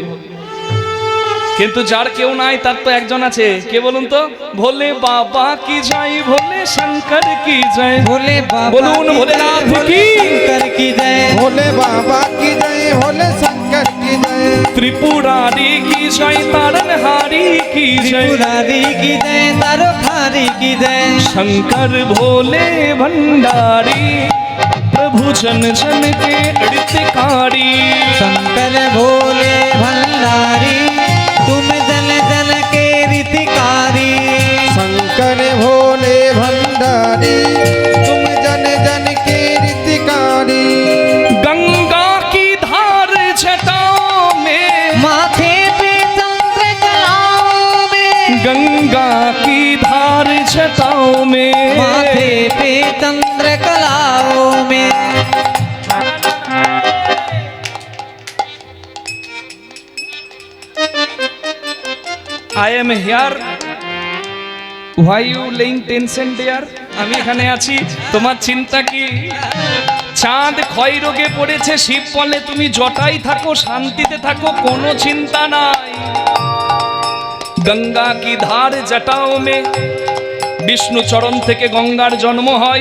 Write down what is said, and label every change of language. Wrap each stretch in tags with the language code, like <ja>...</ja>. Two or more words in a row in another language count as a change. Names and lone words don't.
<bn>কিন্তু যার কেউ নাই তার তো একজন আছে, কে বলুন তো?</bn> <hi>भोले बाबा की जय, भोले शंकर की जय, भोले बाबा বলুন भोलेनाथ की शंकर की जय, भोले बाबा की जय, भोले शंकर की जय, त्रिपुरारी की जय, तारनहारी की जय, त्रिपुरारी की जय, तारनहारी की जय, शंकर भोले भंडारी प्रभु जन जन के हितकारी, शंकर भोले भंडारी तुम जन जन के हितकारी, शंकर भोले भंडारी तुम जन जन के हितकारी। गंगा की धार जटाओं में, माथे पे चंद्र कलाओं में, गंगा की धार जटाओं में, माथे पे चंद्र कलाओं में,</hi> <en>I am here. Why you laying tension there?</en> <bn>আমি এখানে আছি, তোমার চিন্তা কি? চাঁদ ক্ষয় রোগে পড়েছে, শিব বলে তুমি জটাই থাকো, শান্তিতে থাকো, কোনো চিন্তা নাই।</bn> <hi>गंगा की धार जटाओं में,</hi> <bn>বিষ্ণু চরণ থেকে গঙ্গার জন্ম হয়।</bn>